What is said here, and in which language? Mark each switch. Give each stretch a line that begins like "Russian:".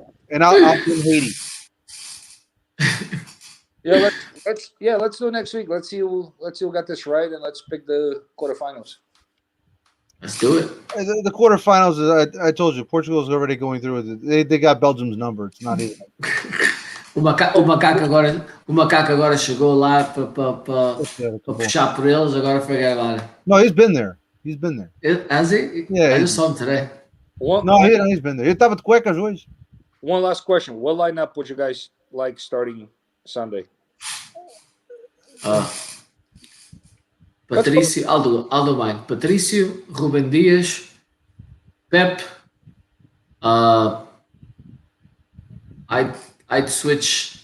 English: And I'll be in Haiti. Yeah, let's do it next week. Let's see who got this right, and let's pick the quarterfinals. Let's do it. The quarterfinals, I told you, Portugal's already going through it. They got Belgium's number. It's not even.
Portuguese: O macaco agora chegou lá para puxar por eles, agora foi agora.
English: No, he's been there. Has he? Yeah, I just saw him today. He's been there.
Portuguese: Ele estava de cuecas hoje.
English: One last question. What lineup would you guys like starting Sunday? Patricio, Aldo Mine. Patricio, Ruben Dias, Pep. I'd switch.